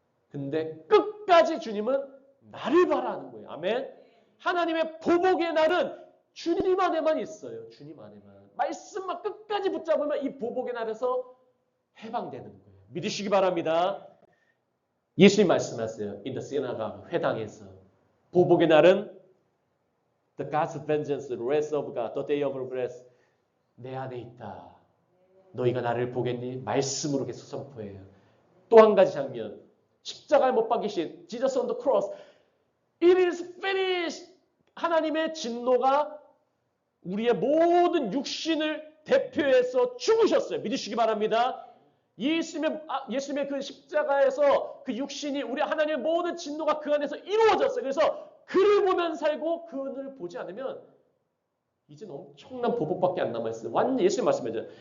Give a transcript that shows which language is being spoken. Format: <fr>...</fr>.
<ko>근데 끝까지 주님은 나를 바라는 거예요. 아멘. 하나님의 보복의 날은 주님 안에만 있어요. 주님 안에만. 말씀만 끝까지 붙잡으면 이 보복의 날에서 해방되는 거예요. 믿으시기 바랍니다. 예수님 말씀하세요.</ko> <en>In the synagogue,</en> <ko>회당에서. 보복의 날은</ko> <en>the God's vengeance, the wrath of God, the day of wrath</en> <ko>내 안에 있다. 너희가 나를 보겠니? 말씀으로 계속 선포해요. 또 한 가지 장면. 십자가에 못 박히신</ko> <en>Jesus on the cross. It is finished.</en> <ko>하나님의 진노가 우리의 모든 육신을 대표해서 죽으셨어요. 믿으시기 바랍니다. 예수님의 그 십자가에서 그 육신이 우리 하나님의 모든 진노가 그 안에서 이루어졌어요. 그래서 그를 보면 살고 그를 보지 않으면 이제는 엄청난 보복밖에 안 남아있어요. 완전 예수님 말씀하죠.</ko>